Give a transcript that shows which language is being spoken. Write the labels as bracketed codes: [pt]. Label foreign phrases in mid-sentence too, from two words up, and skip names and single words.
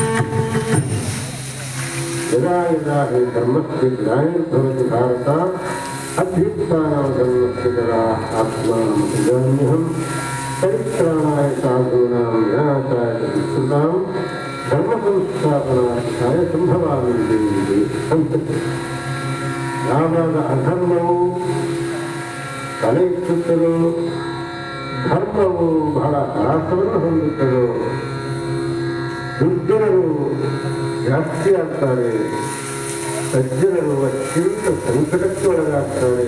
[sa] यदा यदा हि धर्मस्य ग्लानिर्भवति भारत अभ्युत्थानमधर्मस्य तदा आत्मानं सृजाम्यहम्. परित्राणाय साधूनां विनाशाय च दुष्कृतां धर्मसंस्थापनार्थाय सम्भवामि देवी सन्तति. [kn] ಯಾವಾಗ ಅಧರ್ಮವು ತಲೆ ಎತ್ತುತ್ತದೋ, ಧರ್ಮವು ಬಹಳ ಹ್ರಾಸವನ್ನು ಹೊಂದುತ್ತದೋ, ದುರ್ಜನರು ಜಾಸ್ತಿ ಆಗ್ತಾರೆ, ಸಜ್ಜನರು ಅತ್ಯಂತ ಸಂಕಟಕ್ಕೆ ಒಳಗಾಗ್ತಾರೆ.